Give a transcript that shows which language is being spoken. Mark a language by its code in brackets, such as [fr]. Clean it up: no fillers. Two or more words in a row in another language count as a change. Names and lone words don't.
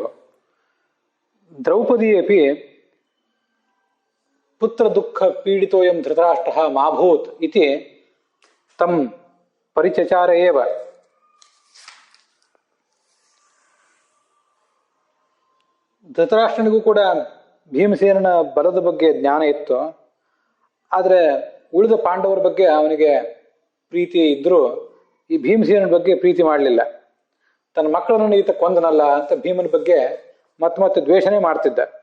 [sa] द्रौपदी अपि पुत्रदुःखपीडितोऽयं धृतराष्ट्रः माभूत् इति तं परिचचार एव। [kn] ಧೃತರಾಷ್ಟ್ರನಿಗೂ ಕೂಡ ಭೀಮಸೇನನ ಬಲದ ಬಗ್ಗೆ ಜ್ಞಾನ ಇತ್ತು. ಆದರೆ ಉಳಿದ ಪಾಂಡವರ ಬಗ್ಗೆ ಅವನಿಗೆ ಪ್ರೀತಿ ಇದ್ದರೂ ಈ ಭೀಮಸೇನನ ಬಗ್ಗೆ ಪ್ರೀತಿ ಮಾಡಲಿಲ್ಲ. ತನ್ನ ಮಕ್ಕಳನ್ನು ಈತ ಕೊಂದನಲ್ಲ ಅಂತ ಭೀಮನ ಬಗ್ಗೆ ಮತ್ತೆ ದ್ವೇಷನೇ ಮಾಡ್ತಿದ್ದ.